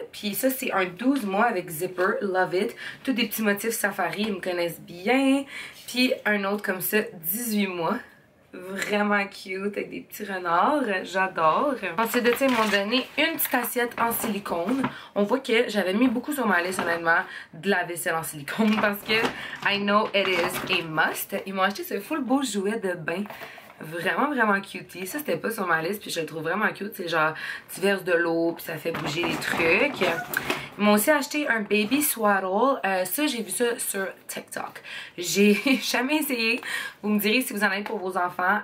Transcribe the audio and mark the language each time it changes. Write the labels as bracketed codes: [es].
[fr] Puis ça, c'est un 12 mois avec zipper, [en] love it. [fr] Tous des petits motifs safari, ils me connaissent bien. Puis un autre comme ça, 18 mois. Vraiment cute, avec des petits renards, j'adore. Ensuite de ça, ils m'ont donné une petite assiette en silicone. On voit que j'avais mis beaucoup sur ma liste, honnêtement, de la vaisselle en silicone. [en] Parce que I know it is a must. [fr] Ils m'ont acheté ce full beau jouet de bain. Vraiment cutie. Ça, c'était pas sur ma liste, puis je le trouve vraiment cute. C'est genre, tu verses de l'eau, puis ça fait bouger les trucs. Ils m'ont aussi acheté un baby swaddle. Ça, j'ai vu ça sur TikTok. J'ai jamais essayé. Vous me direz si vous en avez pour vos enfants.